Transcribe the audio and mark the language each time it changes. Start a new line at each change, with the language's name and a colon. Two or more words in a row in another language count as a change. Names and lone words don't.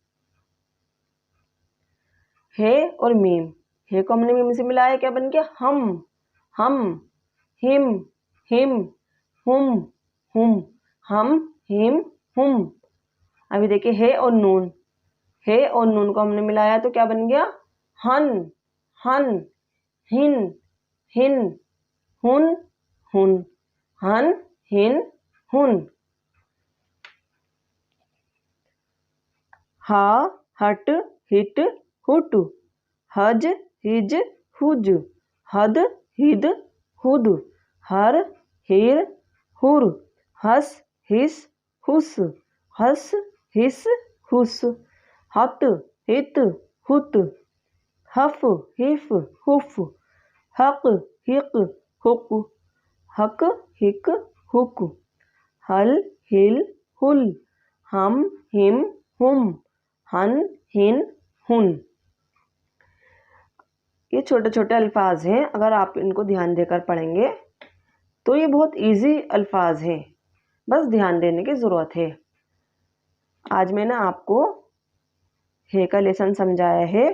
Urdu: ہے اور میم. ہے کو ہم نے میم سے ملایا، کیا بن گیا؟ ہم ہِم ہِم، ہُم ہُم، ہم ہِم ہُم. ابھی دیکھیے ہے اور نون. ہے اور نون کو ہم نے ملایا تو کیا بن گیا? ہن ہن، ہِن ہِن، ہُن ہُن، ہن ہِن ہُن. ہا ہٹ ہِٹ ہُٹ، ہج ہِج ہُج، ہد ہِد ہُد, ہر ہِر ہُر، ہس ہِس ہُس، ہس ہِس ہُس، ہت ہِت ہُت، ہف ہِف ہُف، ہک ہِک ہُک، ہک ہِک ہُک، ہل ہِل ہُل، ہم ہِم ہُم, ہن ہِن ہُن. یہ چھوٹے چھوٹے الفاظ ہیں، اگر آپ ان کو دھیان دے کر پڑھیں گے تو یہ بہت ایزی الفاظ ہیں، بس دھیان دینے کی ضرورت ہے. آج میں نے آپ کو ہے کا لیسن سمجھایا ہے.